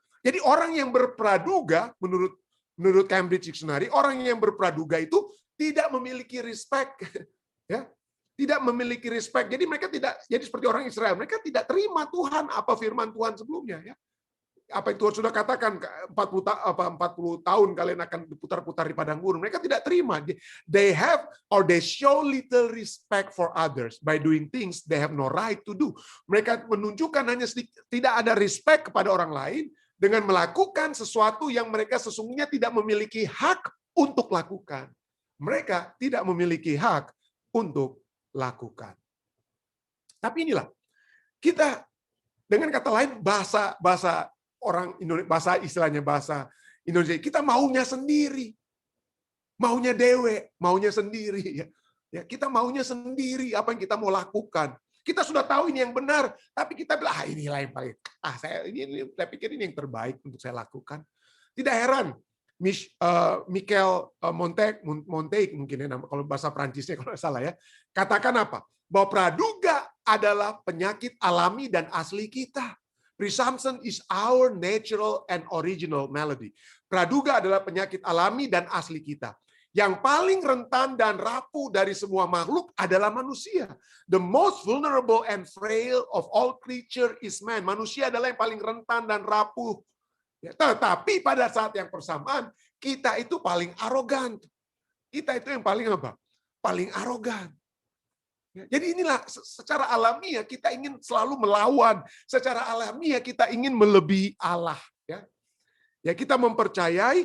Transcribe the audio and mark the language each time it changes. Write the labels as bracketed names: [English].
[Indonesian] Jadi orang yang berpraduga menurut Cambridge Dictionary, orang yang berpraduga itu tidak memiliki respect. Ya. Tidak memiliki respect. Jadi mereka jadi seperti orang Israel, mereka tidak terima Tuhan apa firman Tuhan sebelumnya ya. Apa yang Tuhan sudah katakan 40 tahun kalian akan diputar-putar di padang gurun. Mereka tidak terima. [English] They show little respect for others by doing things they have no right to do. [Indonesian] Mereka menunjukkan hanya tidak ada respect kepada orang lain dengan melakukan sesuatu yang mereka sesungguhnya tidak memiliki hak untuk lakukan. Mereka tidak memiliki hak untuk lakukan. Tapi inilah kita dengan kata lain bahasa orang Indonesia, bahasa Indonesia, kita maunya sendiri. Maunya sendiri ya. Ya, kita maunya sendiri apa yang kita mau lakukan. Kita sudah tahu ini yang benar, tapi kita bilang, inilah yang paling, saya pikir ini yang terbaik untuk saya lakukan. Tidak heran, Michel Montaigne mungkin ya, kalau bahasa Prancisnya kalau nggak salah ya, katakan apa? Bahwa praduga adalah penyakit alami dan asli kita. [English] Presumption is our natural and original malady. [Indonesian] Praduga adalah penyakit alami dan asli kita. Yang paling rentan dan rapuh dari semua makhluk adalah manusia. [English] The most vulnerable and frail of all creature is man. [Indonesian] Manusia adalah yang paling rentan dan rapuh. Ya, tetapi pada saat yang bersamaan, kita itu paling arogan. Kita itu yang paling apa? Paling arogan. Ya, jadi inilah secara alamiah kita ingin selalu melawan. Secara alamiah kita ingin melebihi Allah. Ya kita mempercayai.